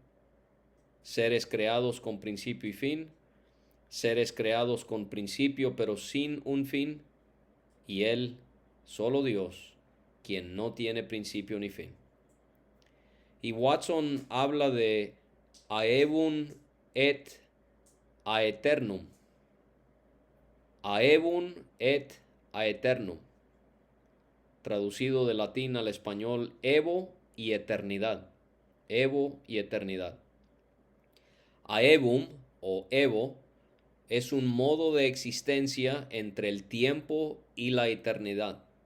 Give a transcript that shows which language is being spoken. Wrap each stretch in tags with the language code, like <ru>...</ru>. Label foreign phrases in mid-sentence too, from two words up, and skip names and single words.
<es>Seres creados con principio y fin, seres creados con principio pero sin un fin, y Él, solo Dios, quien no tiene principio ni fin. Y Watson habla de</es> <la>aevum et aeternum. Aevum et aeternum.</la> <es>Traducido de latín al español, evo y eternidad. Evo y eternidad. Aevum o evo es un modo de existencia entre el tiempo y la eternidad.</es>